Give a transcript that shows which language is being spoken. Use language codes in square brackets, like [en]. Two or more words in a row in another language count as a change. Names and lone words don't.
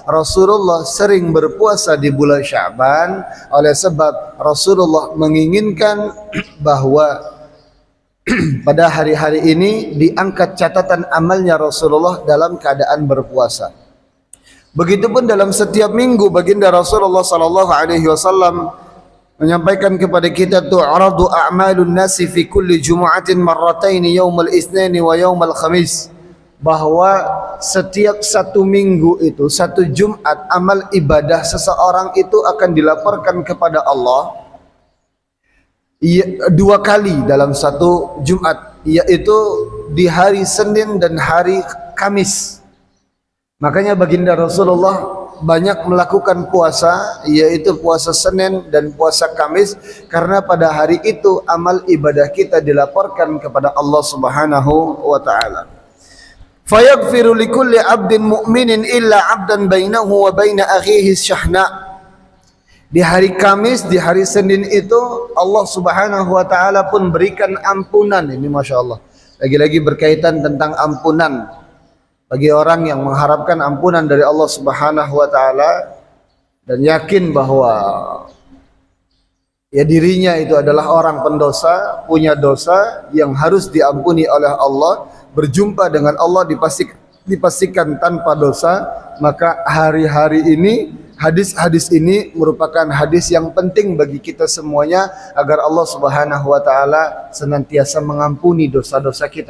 [id] Rasulullah sering berpuasa di bulan Sya'ban oleh sebab Rasulullah menginginkan bahwa pada hari-hari ini diangkat catatan amalnya Rasulullah dalam keadaan berpuasa. Begitupun dalam setiap minggu baginda Rasulullah [ar] صلى الله عليه وسلم [id] menyampaikan kepada kita, [ar] تعرض أعمال الناس في كل جمعة مرتين يوم الاثنين ويوم الخميس, [id] bahwa setiap satu minggu itu, satu Jumat, amal ibadah seseorang itu akan dilaporkan kepada Allah dua kali dalam satu Jumat, yaitu di hari Senin dan hari Kamis. Makanya baginda Rasulullah banyak melakukan puasa, yaitu puasa Senin dan puasa Kamis, karena pada hari itu amal ibadah kita dilaporkan kepada Allah [ar] سبحانه وتعالى. فيغفر لكل عبد مؤمن إلا عبدا بينه وبين أخيه شحناء. [id] Di hari Kamis, di hari Senin itu Allah [ar] سبحانه وتعالى [id] pun berikan ampunan. Ini [ar] ما شاء الله, [id] lagi-lagi berkaitan tentang ampunan. Bagi orang yang mengharapkan ampunan dari Allah [ar] سبحانه وتعالى [id] dan yakin bahwa ya dirinya itu adalah orang pendosa, punya dosa yang harus diampuni oleh Allah, berjumpa dengan Allah dipastikan tanpa dosa, maka hari-hari ini hadis-hadis ini merupakan hadis yang penting bagi kita semuanya agar Allah [ar] سبحانه وتعالى [id] senantiasa mengampuni dosa-dosa kita.